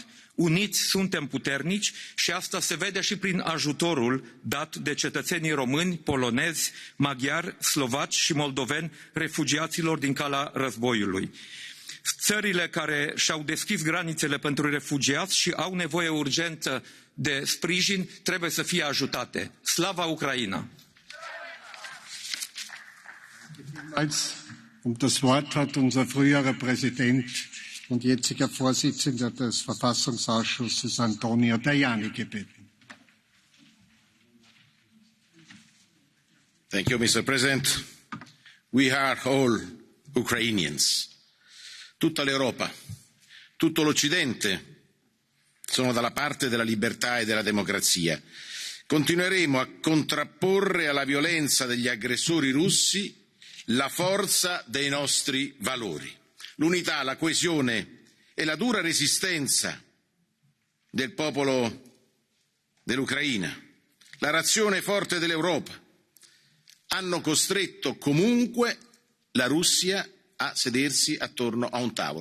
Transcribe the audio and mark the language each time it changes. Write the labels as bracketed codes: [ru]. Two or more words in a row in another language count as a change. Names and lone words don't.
[ro] Uniți suntem puternici și asta se vede și prin ajutorul dat de cetățenii români, polonezi, maghiari, slovaci și moldoveni refugiaților din calea războiului. Țările care și-au deschis granițele pentru refugiați și au nevoie urgentă de sprijin trebuie să fie ajutate. [uk] Слава Україні! [de] Das Wort hat unser früherer Präsident und jetziger Vorsitzender des Verfassungsausschusses Antonio Tajani gebeten. [en] Thank you, Mr. President. We are all Ukrainians. [it] Tutta l'Europa, tutto l'Occidente sono dalla parte della libertà e della democrazia. Continueremo a contrapporre alla violenza degli aggressori russi la forza dei nostri valori, l'unità, la coesione e la dura resistenza del popolo dell'Ucraina, la reazione forte dell'Europa hanno costretto comunque la Russia a sedersi attorno a un tavolo.